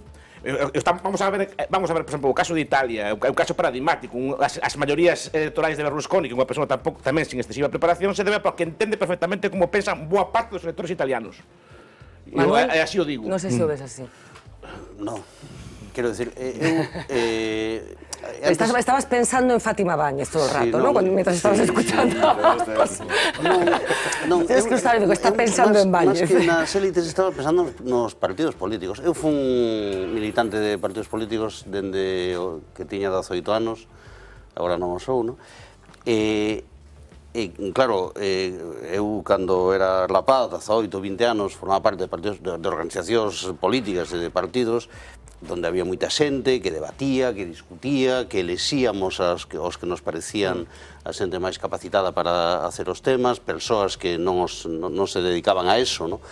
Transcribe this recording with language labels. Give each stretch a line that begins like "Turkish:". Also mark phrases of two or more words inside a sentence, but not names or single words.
Galician: Vamos a ver, por exemplo, o caso de Italia, o caso paradigmático, as maiorías electorais de Berlusconi, que unha persona tamén sin excesiva preparación, se debe porque entende perfectamente como pensan boa parte dos electores italianos. Manuel, así o digo. Non sei se o ves así. No, quero decir,
Spanish: Estabas pensando en Fátima Báñez todo el rato, ¿no? Mientras estabas escuchando.
Galician: Non,
Spanish: tienes que usar, está pensando en Báñez.
Galician: Más que nas élites estaba pensando nos partidos políticos. Eu fui un militante de partidos políticos dende que tiña 18 anos, agora non o sou, non? Claro, eu cando era rapaz, 18, 20 anos, formaba parte de partidos, de organizacións políticas e de partidos donde había moita xente que debatía, que discutía, que elexíamos os que nos parecían a xente máis capacitada para hacer os temas, persoas que non se dedicaban a eso, non?